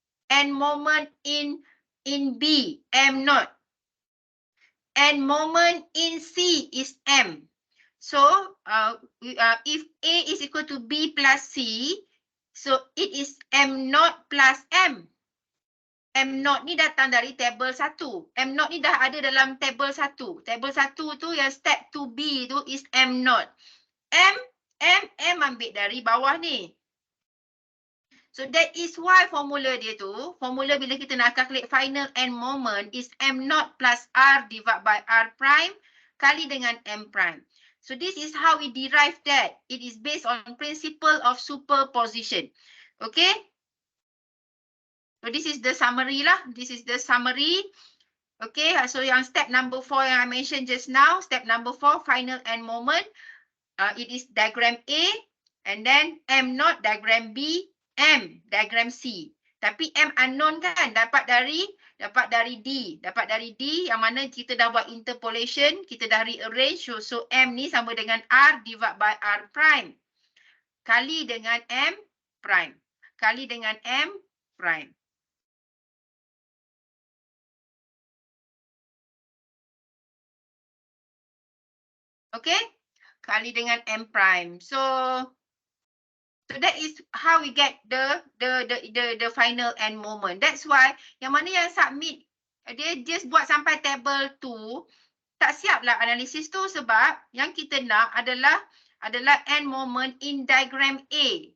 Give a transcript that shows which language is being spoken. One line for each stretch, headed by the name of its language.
English: N moment in B, M naught. And moment in C is M. So, if A is equal to B plus C, so it is M naught plus M.
Malay: M naught ni datang dari table 1. M naught ni dah ada dalam table 1. Table 1 tu yang step 2B tu
English: is M naught.
Malay: M ambil dari bawah ni.
English: So that is why
Malay: formula dia tu, formula bila kita nak
English: calculate final n moment is M naught plus R divided by R prime
Malay: kali dengan
English: M prime. So this is how we derive that. It is based on principle of superposition. Okay. So this is the summary lah. This is the summary. Okay. So yang step number 4 yang I mentioned just now, step number 4, final n moment. It is diagram A and then M naught diagram B, M diagram C.
Malay: Tapi M unknown kan, dapat dari D. Dapat dari D yang mana kita dah buat interpolation, kita dah rearrange. So M ni sama dengan R
English: divided by R prime.
Malay: Kali dengan M prime. Kali dengan M prime. Okay? Kali dengan M prime.
English: So that is how we get the final n moment. That's why
Malay: yang mana yang submit dia just buat sampai table 2 tak siap lah analisis tu sebab yang kita nak adalah n moment in diagram A.